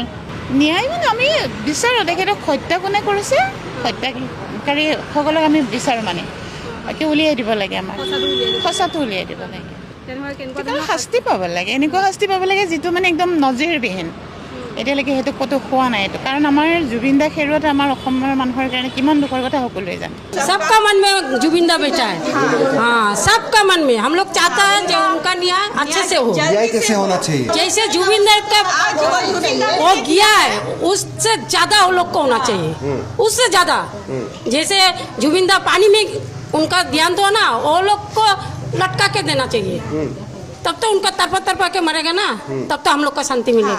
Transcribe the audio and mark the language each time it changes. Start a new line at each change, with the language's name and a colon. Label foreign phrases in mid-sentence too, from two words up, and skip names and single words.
Assamese: ন্যায় মানে আমি বিচাৰোঁ, তেখেতক হত্যা কোনে কৰিছে, হত্যাকাৰীসকলক আমি বিচাৰোঁ, মানে বাকী উলিয়াই দিব লাগে, আমাৰ সঁচাটো উলিয়াই দিব লাগে। শাস্তি পাব লাগে, এনেকুৱা শাস্তি পাব লাগে যিটো মানে একদম নজিৰবিহীন। এতিয়ালৈকে সেইটো ক'তো হোৱা নাই, এইটো কাৰণ আমাৰ জুবিন দা হেৰুৱাত আমাৰ অসমৰ মানুহৰ কাৰণে কিমান দুখৰ কথা সকলোৱে জানে।
Hindi: सबका मन में जुबिन दा बेटा है, हाँ सबका मन में। हम लोग चाहता है जो उनका न्याय अच्छे से हो। न्याय कैसे होना चाहिए? जैसे जुबिन दा का वो गया है, उससे ज्यादा वो लोग को होना चाहिए, उससे ज्यादा। जैसे जुबिन दा पानी में उनका ध्यान तो ना, वो लोग को लटका के देना चाहिए, तब तो उनका तरपा के मरेगा ना, तब तो हम लोग को शांति मिलेगा।